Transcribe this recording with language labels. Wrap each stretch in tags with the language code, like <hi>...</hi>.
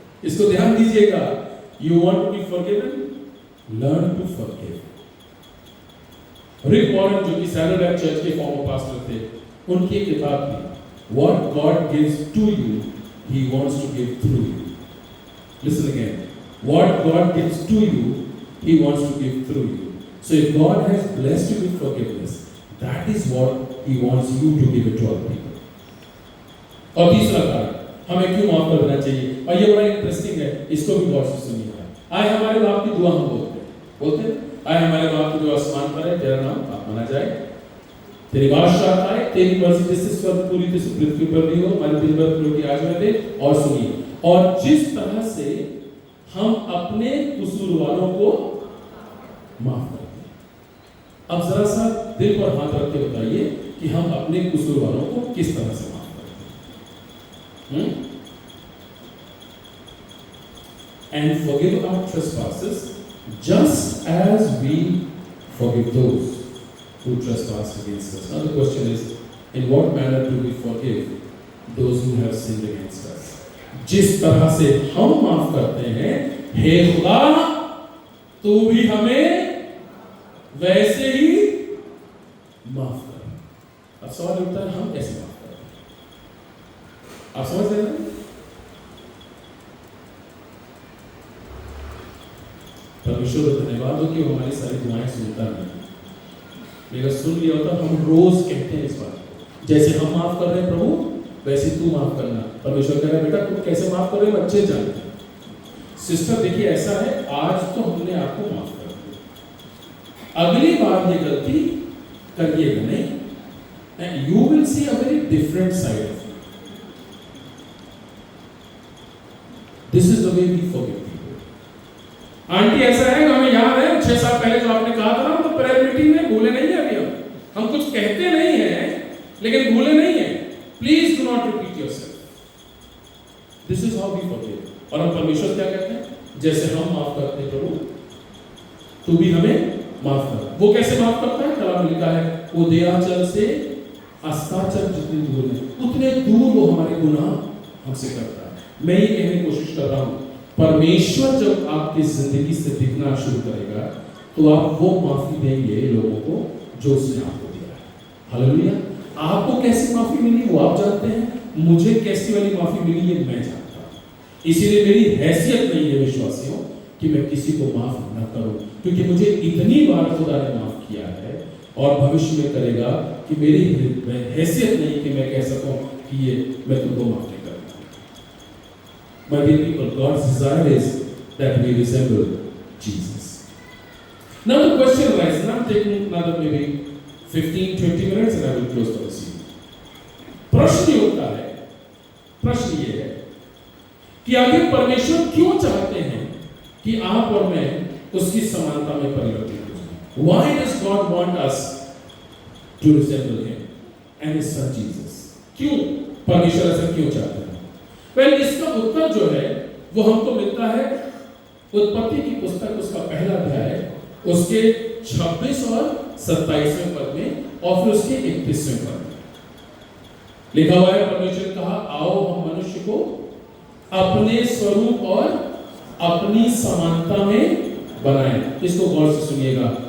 <hi>इसको ध्यान दीजिएगा।</hi> <en>You want to be forgiven, learn to forgive.</en> <hi>Rick Warren जो कि सैलरडैम चर्च के फॉर्मर पास्टर थे, उनकी एक किताब थी,</hi> <en>What God gives to you he wants to give through you. Listen again, what God gives to you he wants to give through you. So if God has blessed you with forgiveness, that is what He wants you to give it to other people.</en> <hi>और तीसरा कारण, हमें क्यों माफ कर देना चाहिए, और ये बड़ा इंटरेस्टिंग है, इसको भी गौर से सुनिएगा। आए हमारे बाप की दुआ हम बोलते हैं, आए हमारे बाप की दुआ आसमान पर है, तेरा नाम पाक माना जाए, तेरी बादशाह आए, तेरी मर्जी जैसे स्वर्ग पूरी तरह पृथ्वी पर भी हो, हमारे दिन भर रोटी आज हमें दे। और सुनिए, और जिस तरह से हम अपने कसूरवारों को माफ करते हैं। अब जरा सा दिल पर हाथ रख के बताइए कि हम अपने कसूरवारों को किस तरह से माफ करते हैं।</hi> <en>And forgive our trespasses just as we forgive those who trespass against us. Now the question is, in what manner do we forgive those who have sinned against us?</en> <hi>जिस तरह से हम माफ करते हैं, हे खुदा तू भी हमें वैसे ही माफ कर। अब सवाल उठता है, हम कैसे माफ करते हैं? आप समझ रहे हैं? परमेश्वर को धन्यवाद हो कि वो हमारी सारी दुआएं सुनता नहीं। अगर सुन लिया होता हम रोज कहते हैं इस बात को, जैसे हम माफ कर रहे हैं प्रभु वैसे तू माफ करना। परमेश्वर कह रहा है बेटा तुम कैसे माफ कर रहे हो अच्छे जानते हैं। सिस्टर देखिए ऐसा है, आज तो हमने आपको माफ कर दिया, अगली बार ये गलती करिएगा नहीं,</hi> <en>and you will see a very different side of it. This is the way we forgive people.</en> <hi>Aunty ऐसा है, हमें याद है 6 साल पहले जो आपने कहा था ना, तो प्रेयर मीटिंग में भूले नहीं है अभी हम। हम कुछ कहते नहीं हैं लेकिन भूले नहीं हैं।</hi> <en>Please do not repeat yourself. This is how we forgive.</en> <hi>और हम परमेश्वर क्या कहते हैं? जैसे हम माफ करते हैं प्रभु, तू भी हमें माफ कर। वो कैसे माफ करता है? कलाम में लिखा है, वो दयाचल से अस्ताचल जितने दूर है उतने दूर वो हमारे गुनाह हमसे करता है। मैं ये कहने की कोशिश कर रहा हूं, परमेश्वर जब आपकी जिंदगी से दिखना शुरू करेगा तो आप वो माफी देंगे लोगों को जो उसने आपको दिया है। हालेलुया। आपको कैसी माफी मिली वो आप जानते हैं, मुझे कैसी वाली माफी मिली ये मैं जानता हूं। इसीलिए मेरी हैसियत नहीं है विश्वासियों कि मैं किसी को माफ न करूं, क्योंकि मुझे इतनी बार खुदा ने माफ किया है और भविष्य में करेगा कि मेरी हैसियत नहीं कि मैं कह सकूं कि ये मैं तुमको माफ नहीं करता।</hi> <en>My dear people, God's desire is that we resemble Jesus. Now the question arises, and I'm taking another maybe 15-20 minutes and I will close the scene.</en> <hi>प्रश्न ये होता है, प्रश्न ये है कि आखिर परमेश्वर क्यों चाहते हैं कि आप और मैं उसकी समानता में परिवर्तित हो जाएं?</hi> <en>Why does God want us to resemble Him and His Son Jesus?</en> <hi>क्यों परमेश्वर ऐसा क्यों चाहते हैं? Well, इसका उत्तर जो है वो हमको मिलता है उत्पत्ति की पुस्तक उसका पहला अध्याय उसके 26 और 27वें पद में और फिर उसके 31वें पद में लिखा हुआ है, परमेश्वर ने कहा, आओ हम मनुष्य को अपने स्वरूप और अपनी समानता में बनाएं। इसको गौर से सुनिएगा।</hi>